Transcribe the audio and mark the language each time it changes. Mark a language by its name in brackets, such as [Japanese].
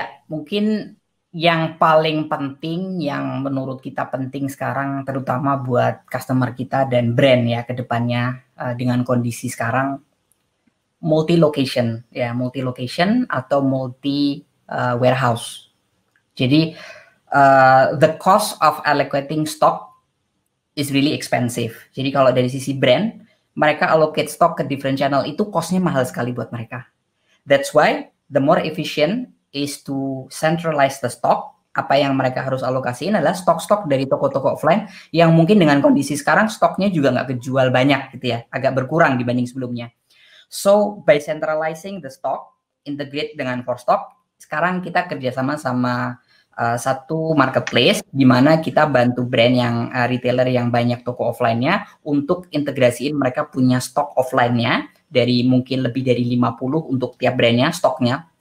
[Indonesian] Mungkin yang paling penting, yang menurut kita penting sekarang, terutama buat customer kita dan brand ya ke depannya, dengan kondisi sekarang, multi location atau multi warehouse. [English] Jadi the cost of allocating stock is really expensive. [Indonesian] Jadi kalau dari sisi brand, mereka allocate stock ke [English] different channel, [Indonesian] itu costnya mahal sekali buat mereka. [English] That's why the more efficient is to centralize the stock. [Indonesian] Apa yang mereka harus alokasiin adalah stok-stok dari toko-toko offline yang mungkin dengan kondisi sekarang stoknya juga nggak kejual banyak gitu ya, agak berkurang dibanding sebelumnya. [English] So by centralizing the stock, integrate [Indonesian] dengan Forstock, sekarang kita kerjasama sama satu marketplace di mana kita bantu brand yang retailer yang banyak toko offline-nya untuk integrasiin mereka punya stok offline-nya dari mungkin lebih dari 50 untuk tiap brandnya stoknya.